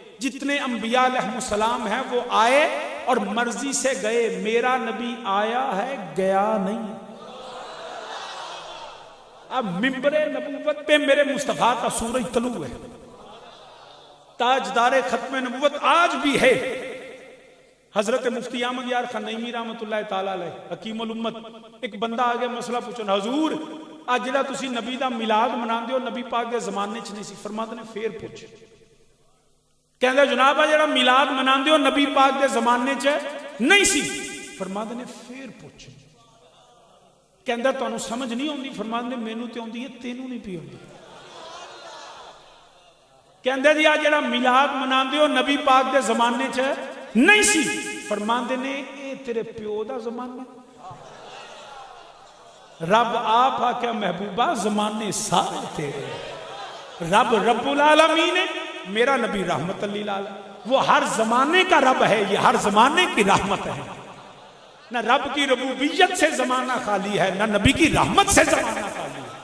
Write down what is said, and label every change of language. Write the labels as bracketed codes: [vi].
[ur] جتنے انبیاء علیہ السلام ہیں وہ آئے اور مرضی سے گئے. میرا نبی آیا ہے گیا نہیں. اب ممبر نبوت پہ میرے مصطفیٰ کا سورج طلوع ہے، تاجدار ختم نبوت آج بھی ہے. [pa] حضرت مفتی احمد یار خان نعیمی رحمت اللہ تعالی علیہ حکیم الامت، ایک بندہ آ گیا مسئلہ پوچھنا، حضور آج جڑا تسی نبی دا میلاد مناندے ہو نبی پاک دے زمانے چ نہیں سی. فرماتے نے پھر پوچھ. کہندا جناب آ جڑا میلاد مناندے ہو نبی پاک دے زمانے چ نہیں سی. فرماتے نے پھر پوچھ. کہندا تانوں سمجھ نہیں ہوندی؟ فرماتے نے مینوں تے ہوندی ہے تینوں نہیں پی ہوندی. کہندا جی آ جڑا میلاد مناندے ہو نبی پاک دے زمانے چ نہیں سی. فرماندے نے اے تیرے پیو دا زمانہ. رب آپ آکھیا محبوبہ زمانے سارے تیرے. [ur] رب رب العالمین ہے، میرا نبی رحمت للعالمین. وہ ہر زمانے کا رب ہے، یہ ہر زمانے کی رحمت ہے. نہ رب کی ربوبیت سے زمانہ خالی ہے، نہ نبی کی رحمت سے زمانہ خالی ہے.